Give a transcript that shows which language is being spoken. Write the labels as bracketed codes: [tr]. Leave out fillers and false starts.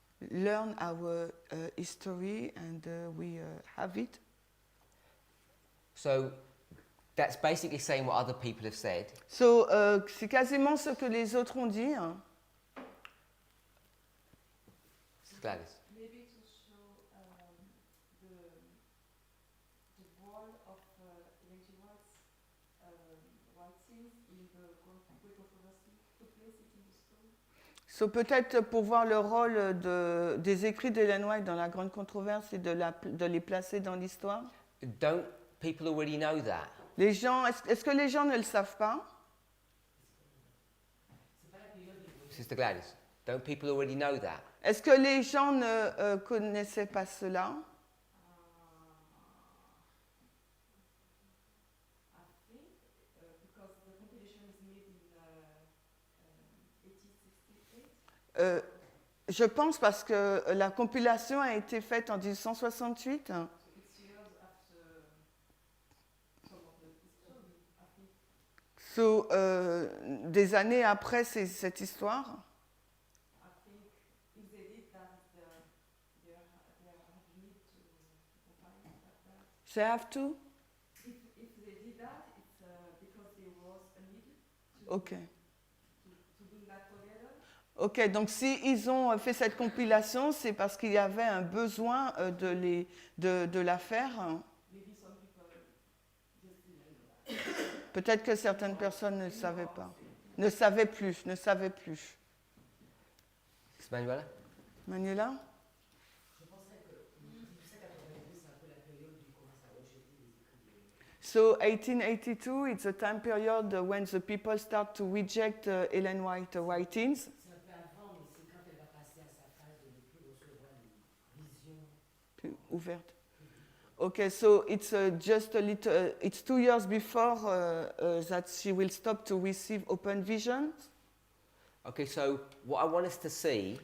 [en] learn our history and we have it. So that's basically saying what other people have said. [fr] So, c'est quasiment ce que les autres ont dit. Hein. [en] Gladys. Maybe to show the role of Ellen White's writings in the great controversy to place it in the story. [fr] So, peut-être pour voir le rôle des écrits d'Ellen White dans la grande controverse et de les placer dans l'histoire. [en] Don't people already know that? [fr] Les gens, est-ce que les gens ne le savent pas? [en] Sister Gladys, don't people already know that? [fr] Est-ce que les gens ne connaissaient pas cela? [en] I think because the compilation is made in 1868. [fr] Je pense parce que la compilation a été faite en 1868. [en] So it's years after some of the history, I think. [fr] So, des années après cette histoire. [en] I think if they did that, they have need to compile that. They have to? If they did that, it's because there was a need to, Ok. to bring that together. [fr] Ok, donc si ils ont fait cette compilation, c'est parce qu'il y avait un besoin de la faire. [en] Maybe some people just didn't know that. [fr] Peut-être que certaines personnes ne savaient pas. Ne savaient plus. [en] Sister Manuela? Manuela? [fr] Je penserais que 1882, c'est un peu la période où ils commencent à rejeter les écrits de [en] So 1882, it's a time period when the people start to reject Ellen White writings. [fr] C'est un peu avant, mais c'est quand elle va passer à sa phase de ne plus recevoir les visions. Plus ouverte. [en] Okay, so it's just a little. It's 2 years before that she will stop to receive open visions. Okay, so what I want us to see